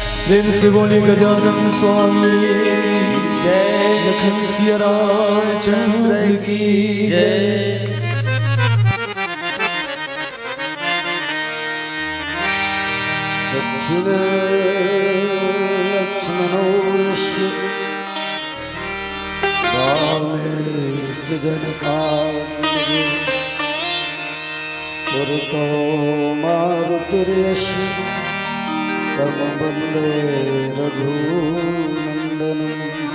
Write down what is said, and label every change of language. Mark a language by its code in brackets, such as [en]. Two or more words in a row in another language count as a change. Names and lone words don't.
[hi] प्रेम से बोले गजानन स्वामी जय। लखन सिया रामचंद्र की जय। [sa] दक्षिण लक्ष्मणोऽस्य वामे च जनकात्मजे पुरतो मारुतिर्यस्य तम वन्दे रघुनन्दनम्।